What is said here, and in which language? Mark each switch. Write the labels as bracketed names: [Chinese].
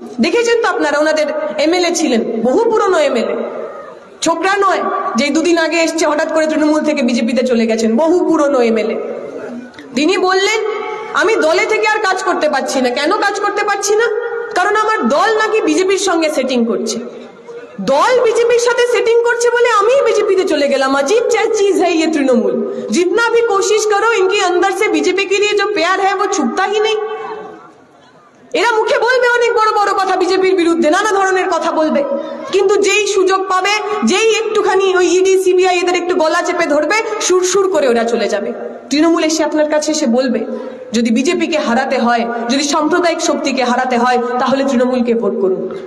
[Bangla] দেখেছেন তো আপনারা, ওনাদের এমএলএ ছিলেন, বহু পুরনো এমএলএ, ছোকরা নয় যে দুদিন আগে এসছে হঠাৎ করে তৃণমূল থেকে বিজেপিতে চলে গেছেন, বহু পুরনো এমএলএ। তিনি বললেন আমি দলে থেকে আর কাজ করতে পারছি না। কেন কাজ করতে পারছি না? কারণ আমার দল নাকি বিজেপির সঙ্গে সেটিং করছে। দল বিজেপির সাথে সেটিং করছে বলে আমি [Hindi] बीजेपी चले गया। अजीब चीज है ये तृणमूल, जितना भी कोशिश करो इनके अंदर से बीजेपी के लिए जो प्यार है वो छुपता ही नहीं। [Bangla] এরা মুখে বলবে অনেক বড় বড় কথা, বিজেপির বিরুদ্ধে নানা ধরনের কথা বলবে, কিন্তু যেই সুযোগ পাবে, যেই একটুখানি ওই ইডি সিবিআই এদের একটু গলা চেপে ধরবে, সুরসুর করে ওরা চলে যাবে। তৃণমূল এসে আপনার কাছে এসে বলবে যদি বিজেপিকে হারাতে হয়, যদি সাম্প্রদায়িক শক্তিকে হারাতে হয়, তাহলে তৃণমূলকে ভোট করুন।